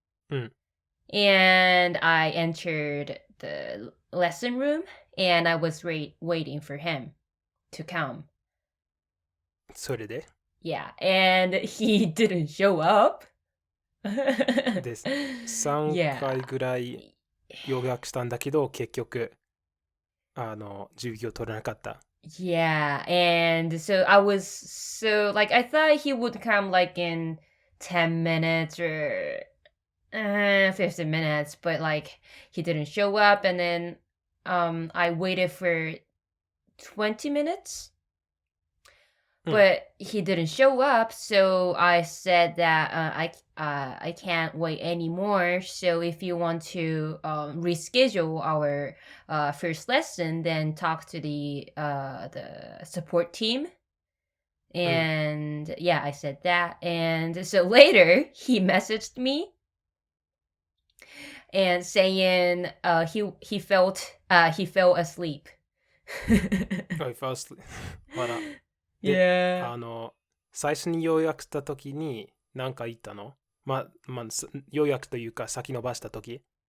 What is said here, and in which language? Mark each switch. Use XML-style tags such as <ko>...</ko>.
<ja>うん。</ja> <en>And I entered the lesson room, and I was waiting for him to come.</en> <ja>それで</ja> <en>Yeah, and he didn't show up.</en> <ja>で、3</ja> <en>Yeah.</en> <ja>回ぐらい予約したんだけど、結局、授業取れなかった。</ja> <en>Yeah, and so I was so like I thought he would come like in 10 minutes or 15 minutes, but like he didn't show up, and then I waited for 20 minutes,</en> <ja>うん。</ja> <en>but he didn't show up, so I said that I can't wait anymore. So if you want to reschedule our first lesson, then talk to the support team.</en> <ja>うん。</ja> <en>And yeah, I said that. And so later he messaged me and saying he fell asleep. I fell asleep. あら。で、 Yeah.</en> <ja>最初に予約した時に何か言ったの？予約というか先延ばした時。</ja>